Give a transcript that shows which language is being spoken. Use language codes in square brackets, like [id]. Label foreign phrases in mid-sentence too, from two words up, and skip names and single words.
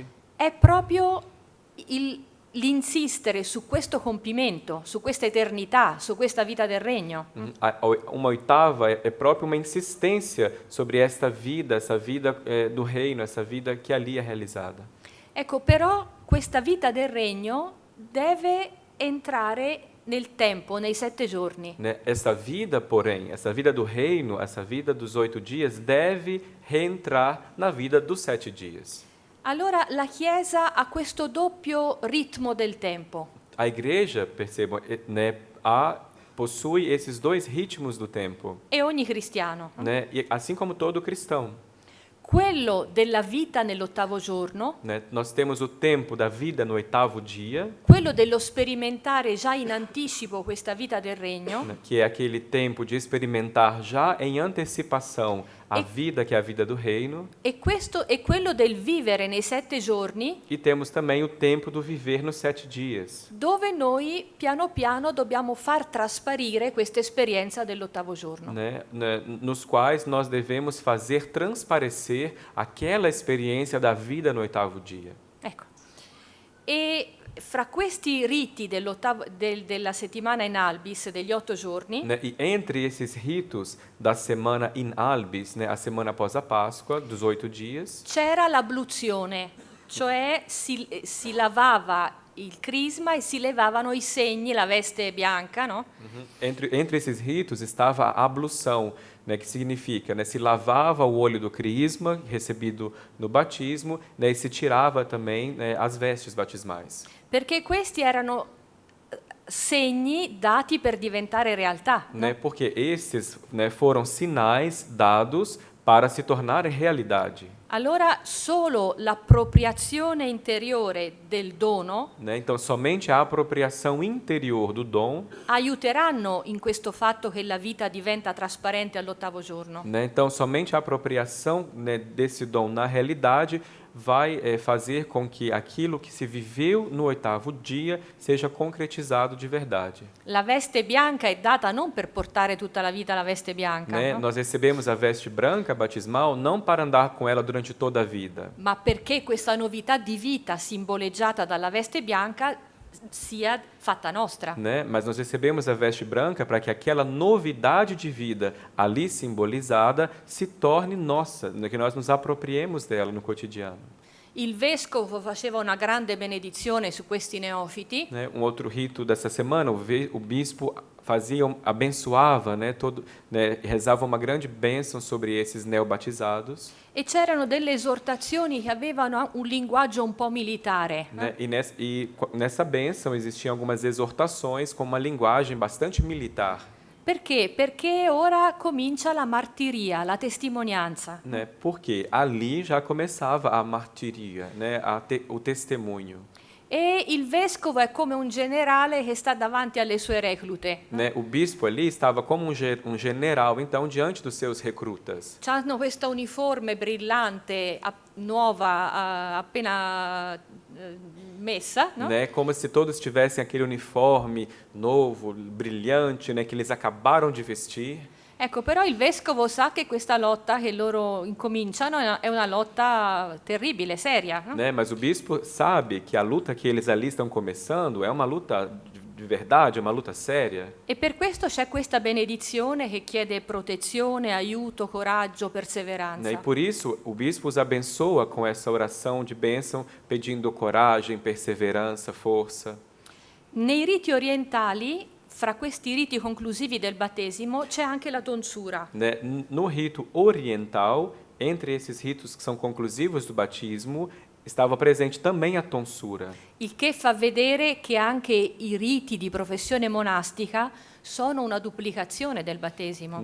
[it] È proprio l'insistere su questo compimento, su questa eternità, su questa vita del regno. [pt] Uma oitava é próprio uma insistência sobre essa vida do reino, essa vida que ali é realizada. [it] Ecco, però questa vita del regno deve entrare nel tempo, nei 7 giorni. [pt] Né? Essa vida, porém, essa vida do reino, essa vida dos 8 dias, deve reentrar na vida dos 7 dias. [it] Allora la Chiesa ha questo doppio ritmo del tempo. [pt] A igreja, percebam, né, possui esses dois ritmos do tempo, [it] E ogni cristiano. [pt] né? E assim como todo cristão, [it] Quello della vita nell'ottavo giorno, [pt] né? Nós temos o tempo da vida no oitavo dia, [it] quello dello sperimentare già in anticipo questa vita del regno, [pt] né, que é aquele tempo de experimentar já em antecipação a vida que é a vida do reino, [it] e questo è quello del vivere nei 7 giorni, [pt] e temos também o tempo do viver nos 7 dias, [it] dove noi piano piano dobbiamo far trasparire questa esperienza dell'ottavo giorno. [pt] né? Nos quais nós devemos fazer transparecer aquela experiência da vida no oitavo dia. [it] Ecco. E fra questi riti della settimana [la] in albis, [it] degli 8 giorni, [pt] Né? E entre esses ritos da semana [la] in albis, [pt] né, a semana após a Páscoa, dos 8 dias, [it] c'era l'abluzione, cioè si lavava il crisma e si levavano i segni, la veste bianca, no? [pt] entre esses ritos estava a ablução, né, que significa, né, se lavava o olho do crisma recebido no batismo, né, e se tirava também, né, as vestes batismais. [it] Perché questi erano segni dati per diventare realtà. [pt] Né, porque esses, né, foram sinais dados para se tornarem realidade. [it] Allora solo l'appropriazione interiore del dono [pt] Né? Então, somente a apropriação interior do dom, [it] aiuteranno in questo fatto che la vita diventa trasparente all'ottavo giorno. [pt] né? Então, somente a apropriação, né, desse dom na realidade vai fazer com que aquilo que se viveu no oitavo dia seja concretizado de verdade. [it] La veste bianca è data non per portare tutta la vita la veste bianca, [pt] Né? [it] no? [pt] Nós recebemos a veste branca batismal não para andar com ela durante toda a vida, [it] Ma perché questa novità di vita simboleggiata dalla veste bianca sia fatta nostra. [pt] né? Mas nós recebemos a veste branca para que aquela novidade de vida ali simbolizada se torne nossa, né? Que nós nos apropriemos dela no cotidiano. [it] Il vescovo faceva una grande benedizione su questi neofiti [pt] Né? Um outro rito dessa semana, o bispo abençoava, né, rezava uma grande bênção sobre esses neobatizados. [it] e c'erano delle esortazioni che avevano un linguaggio un po' militare. [pt] Né? E nessa bênção existiam algumas exortações com uma linguagem bastante militar. [it] Perché? Perché ora comincia la martiria, la testimonianza. [pt] Né? Porque ali já começava a martiria, né? O testemunho. [it] E il vescovo è come un generale che sta davanti alle sue reclute. [pt] Né? O bispo ali estava como um general, então, diante dos seus recrutas. [it] Hanno questa uniforme brillante, nuova, appena messa, no? [pt] Né? Como se todos tivessem aquele uniforme novo, brilhante, né? Que eles acabaram de vestir. [it] Ecco, però il vescovo sa che questa lotta che loro incominciano è una lotta terribile, seria, no? [pt] Né? Mas o bispo sabe que a luta que eles ali estão começando é uma luta de verdade, é uma luta séria. [it] E per questo c'è questa benedizione che chiede protezione, aiuto, coraggio, [pt] Né? E [it] perseveranza. [pt] por isso, o bispo os abençoa com essa oração de bênção, pedindo coragem, perseverança, força. [it] Nei riti orientali, fra questi riti conclusivi del battesimo, c'è anche la tonsura. [pt] Né? No rito oriental, entre esses ritos que são conclusivos do batismo, estava presente também a tonsura. [it] Il che fa vedere che anche i riti di professione monastica sono una duplicazione del battesimo.